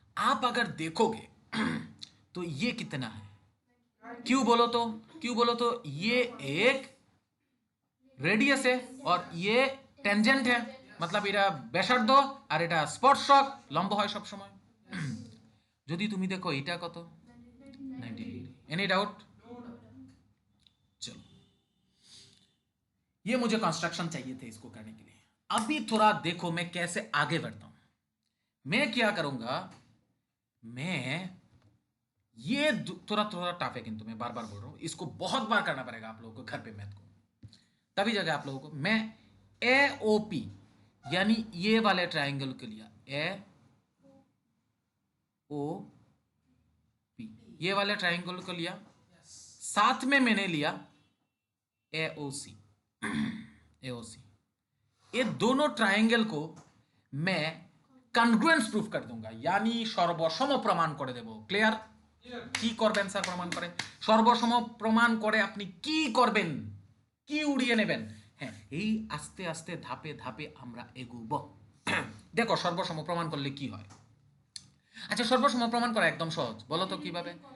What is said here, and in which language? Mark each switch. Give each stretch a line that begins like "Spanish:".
Hindi: आप अगर देखोगे तो ये कितना है, क्यों बोलो तो, क्यों बोलो तो ये एक रेडियस है और ये टेंजेंट है, मतलब
Bangla: এটা ব্যাসার্ধ আর এটা স্পর্শক, লম্ব হয় সব সময়। যদি তুমি দেখো এটা কত, 90 डिग्री,
English: Any doubt?
Hindi: चलो, ये मुझे कंस्ट्रक्शन चाहिए थे इसको करने के लिए। अभी थोड़ा देखो मैं कैसे आगे बढ़ता हूं। मैं क्या करूंगा, मैं ये थोड़ा थोड़ा टफ है, किंतु मैं बार बार बोल रहा हूं, इसको बहुत बार करना पड़ेगा आप लोगों को घर पे मैथ को, तभी जगह आप लोगों को मैं ए ओ पी यानी ये वाले ट्राइंगल के लिया ए ओ पी, ये वाले ट्राइंगल को लिया, साथ में मैंने लिया ए ओ सी, ए ओ सी, ये दोनों ट्राइंगल को मैं कन्ग्रुएंस प्रूफ कर दूंगा, यानी
Bangla: সর্বসম প্রমাণ করে দেব। ক্লিয়ার? কি করবেন স্যার প্রমাণ করে? সর্বসম প্রমাণ করে আপনি কি করবেন, কি উড়িয়ে নেবেন? হ্যাঁ, এই আস্তে আস্তে ধাপে ধাপে আমরা এগোবো। দেখো সর্বসম প্রমাণ করলে কি হয়। আচ্ছা, সর্বসম প্রমাণ করা একদম সহজ, বলো তো কিভাবে?